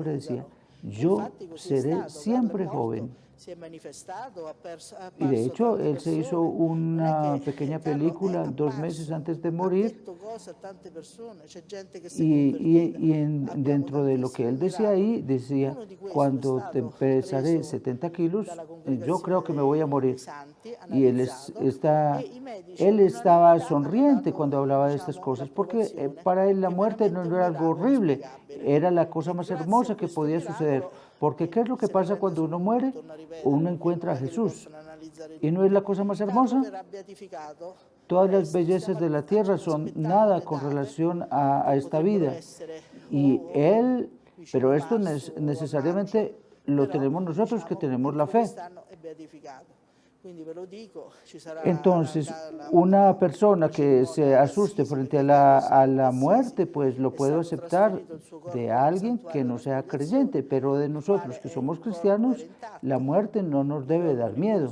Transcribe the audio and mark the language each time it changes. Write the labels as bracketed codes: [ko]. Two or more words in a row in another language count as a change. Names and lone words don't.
[it] segni ti [es] decía, [it] darò. E [es] yo [it] infatti così è [es] seré [it] stato, Carlo è [es] siempre [it] morto, [es] joven. [it] si è manifestato, ha [es] Y de [it] apparso a [es] hecho, [it] tante [es] él se hizo [it] persone, non è [es] una [it] che [es] pequeña [it] Carlo è [es] película 2 meses [it] apparso, [es] antes de [it] ha [es] morir [it] detto cose a tante persone, c'è gente che si è convertita, abbiamo [es] dentro de lo que él [it] tantissimi [es] decía [it] miracoli. [es] ahí, decía, [it] Uno di questi è [es] cuando te [it] stato [es] pesaré [it] preso [es] 70 kilos, [it] dalla [es] yo creo [it] congregazione [es] que me voy a [it] dei [es] morir. [it] santi, [es] Y [it] analizzato, e i medici [es] él estaba [it] all'unanimità hanno [es] sonriente [it] dato, [es] cuando hablaba de estas [it] diciamo, [es] cosas, porque [it] l'approvazione, [es] para él la [it] che [es] muerte no [it] veramente è un [es] era algo [it] miracolo [es] horrible, [it] inspiegabile. [es] era la cosa [it] E [es] más [it] grazie a [es] hermosa que [it] questo [es] podía suceder. [it] miracolo, [es] Porque ¿qué es lo que [it] se ne [es] pasa [it] rende [es] cuando uno muere? [it] torno a ripetere, [es] Uno [it] perché [es] encuentra a [it] non è che li [es] Jesús. [it] possono analizzare [es] ¿Y no [it] tutti. [es] es la cosa más [it] Carlo [es] hermosa? [it] verrà beatificato [es] todas las bellezas de la tierra son nada con relación a esta vida. Y Él, pero esto necesariamente lo tenemos nosotros que tenemos la fe. Entonces, una persona que se asuste frente a la muerte, pues lo puedo aceptar de alguien que no sea creyente, pero de nosotros que somos cristianos, la muerte no nos debe dar miedo.